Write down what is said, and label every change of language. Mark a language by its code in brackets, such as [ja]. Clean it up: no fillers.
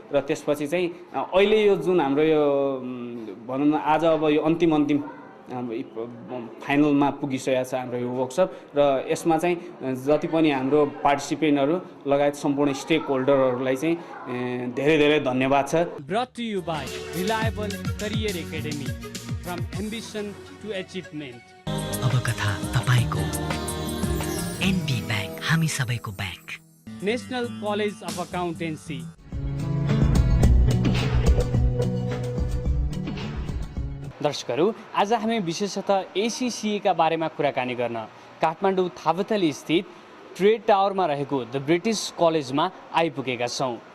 [ne] र त्यसपछि चाहिँ अहिले यो जुन हाम्रो यो भनौँ न आज अब यो अन्तिम फाइनलमा पुगिसकेको छ हाम्रो यो वर्कसप, र यसमा चाहिँ जति पनि हाम्रो पार्टिसिपेन्टहरू लगायत सम्पूर्ण स्टेक होल्डरहरूलाई चाहिँ धेरै धेरै धन्यवाद छ। [en] Brought to you by Reliable Career Academy, from ambition to achievement. [ne] अब कथा तपाईको एनबी ब्याङ्क, हामी सबैको bank. [en] National college of accountancy. [ne] दर्शकहरू, आज हामी विशेषतः एसिसिएका बारेमा कुराकानी गर्न काठमाडौँ थापाथली स्थित ट्रेड टावरमा रहेको द ब्रिटिस कलेजमा आइपुगेका छौँ।